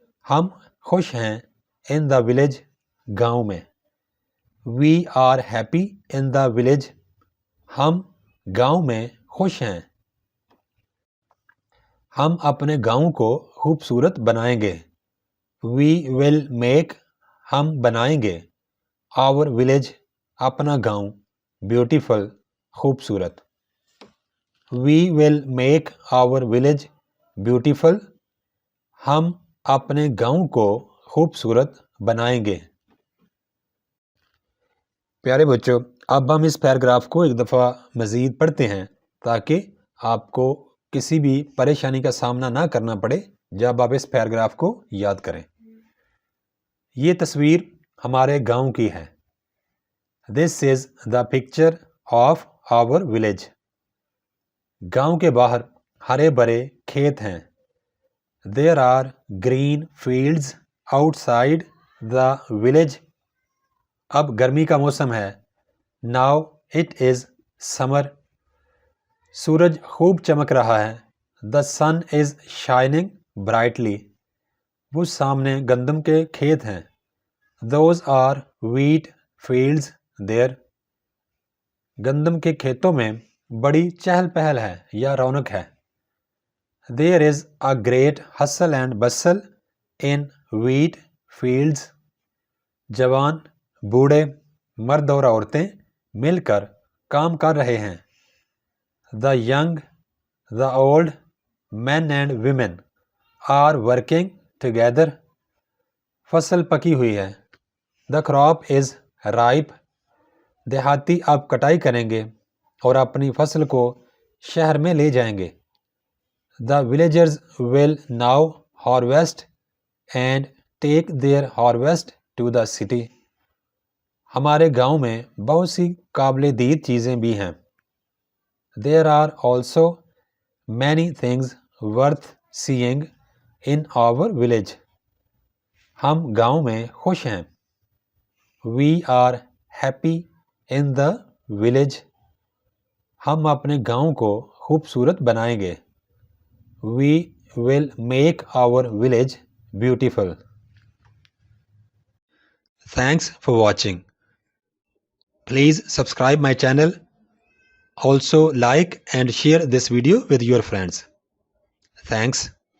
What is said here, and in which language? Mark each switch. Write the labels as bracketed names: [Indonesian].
[Urdu] ہم خوش ہیں [English] in the village. [Urdu] گاؤں میں. [English] We are happy in the village. [Urdu] ہم گاؤں میں خوش ہیں. ہم اپنے گاؤں کو خوبصورت بنائیں گے. [English] We will make. [Urdu] ہم بنائیں گے [English] our village. [Urdu] اپنا گاؤں beautiful. خوبصورت. [English] We will make our village beautiful. [Urdu] ہم اپنے گاؤں کو خوبصورت بنائیں گے. پیارے بچوں، اب ہم اس پیراگراف کو ایک دفعہ مزید پڑھتے ہیں تاکہ آپ کو کسی بھی پریشانی کا سامنا نہ کرنا پڑے جب آپ اس پیراگراف کو یاد کریں. یہ تصویر ہمارے گاؤں کی ہے. [English] This is the picture of our village. [Urdu] گاؤں کے باہر ہرے بھرے کھیت ہیں. [English] There are green fields outside the village. [Urdu] اب گرمی کا موسم ہے. [English] Now it is summer. [Urdu] سورج خوب چمک رہا ہے. [English] The sun is shining brightly. [Urdu] وہ سامنے گندم کے کھیت ہیں. [English] Those are wheat fields there. [Urdu] گندم کے کھیتوں میں بڑی چہل پہل ہے یا رونق ہے. [English] There is a great hustle and bustle in wheat fields. [Urdu] جوان، بوڑھے، مرد اور عورتیں مل کر کام کر رہے ہیں. [English] The young, the old, men and women are working together. [Urdu] فصل پکی ہوئی ہے. [English] The crop is ripe. [Urdu] دیہاتی اب کٹائی کریں گے اور اپنی فصل کو شہر میں لے جائیں گے. [English] The villagers will now harvest and take their harvest to the city. [Urdu] ہمارے گاؤں میں بہت سی قابل دید چیزیں بھی ہیں. [English] There are also many things worth seeing in our village. [Urdu] ہم گاؤں میں خوش ہیں. [English] We are happy in the village. [Urdu] ہم اپنے گاؤں کو خوبصورت بنائیں گے. [English] We will make our village beautiful. Thanks for watching. Please subscribe my channel. Also like and share this video with your friends. Thanks.